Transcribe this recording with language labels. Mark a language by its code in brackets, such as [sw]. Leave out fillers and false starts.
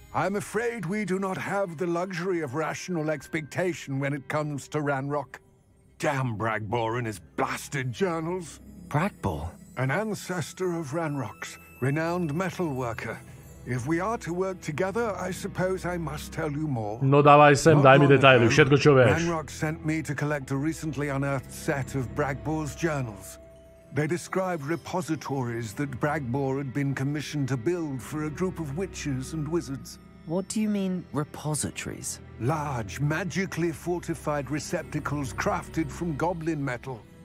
[en] I'm afraid we do not have the luxury of rational expectation when it comes to Ranrock. Damn Bragbor and his blasted journals. Bragbor? An ancestor of Ranrock's, renowned metalworker. If we are to work together, I suppose I must tell you more. [sk] No dávaj sem, daj mi detaily, všetko čo vieš. [en] Ranrock sent me to collect a recently unearthed set of Bragbor's journals. They described repositories that Bragbor had been commissioned to build for a group of witches and wizards. What do you mean, repositories? Large, magically fortified receptacles crafted from goblin metal.